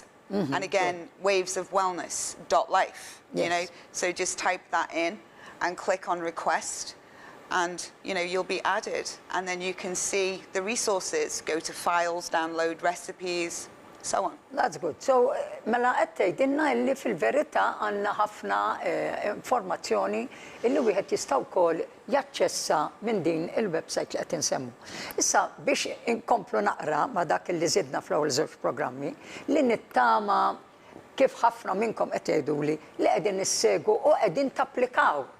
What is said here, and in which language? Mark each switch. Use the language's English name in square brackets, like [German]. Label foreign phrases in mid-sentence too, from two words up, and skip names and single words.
[English] And again, wavesofwellness.life, So just type that in and click on request, and you'll be added, and then you can see the resources, go to files, download recipes, so on. That's good. [Maltese] So mela qed tgħidilna li fil-verità għandna ħafna informazzjoni illi wieħed jista' wkoll jaċċessa minn din il-website li qed insemmu. Issa biex inkomplu naqra ma' dak li żidna fl-ewwel żewġ programmi li nittama kif ħafna minnkom qed jgħiduli li qegħdin nissegu u qegħdin tapplikaw.